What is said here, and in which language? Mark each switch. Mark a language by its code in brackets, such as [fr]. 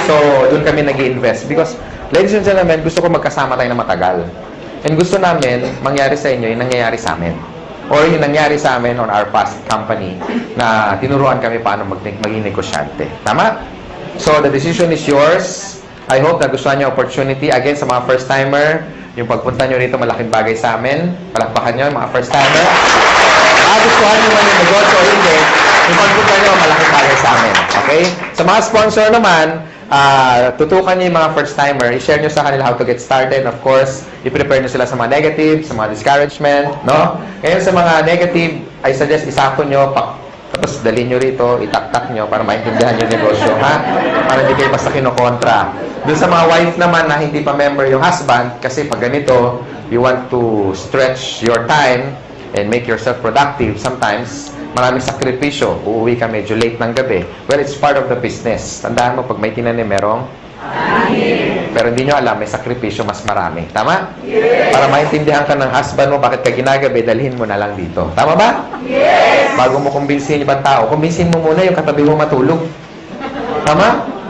[tl] So, doon kami nag-i-invest. Because, ladies and gentlemen, gusto ko magkasama tayo na matagal. And gusto namin, mangyari sa inyo yung nangyayari sa amin. Or yung nangyari sa amin on our past company na tinuruan kami paano maging negosyante. Tama? [en] So, the decision is yours. [tl] I hope na gustuhan nyo opportunity. Again, sa mga first-timer, yung pagpunta nyo rito, malaking bagay sa amin. Palakpakan nyo, mga first-timer. Gustuhan nyo man yung negosyo o hindi, yung pagpunta nyo, malaking bagay sa amin. Okay? Sa mga sponsor naman, tutukan nyo yung mga first-timer. I-share nyo sa kanila how to get started. Of course, i-prepare nyo sila sa mga negative, sa mga discouragement. No? Ngayon, sa mga negative, I suggest isako nyo, tapos dalhin nyo rito, itaktak nyo para maintindihan yung negosyo, ha? Para hindi kayo basta kinokontra. Doon sa mga wife naman na hindi pa member yung husband, kasi pag ganito, you want to stretch your time and make yourself productive. Sometimes, maraming sakripisyo. Uuwi ka medyo late ng gabi. [en] Well, it's part of the business. [tl] Tandaan mo, pag may tinanim, merong pero hindi nyo alam, may sakripisyo mas marami. Tama? Yes. Para maintindihan ka ng husband mo, bakit ka ginagabi, dalhin mo na lang dito. Tama ba? Yes. Bago mo kumbinsin yung ibang tao, kumbinsin mo muna yung katabi mo matulog. Tama?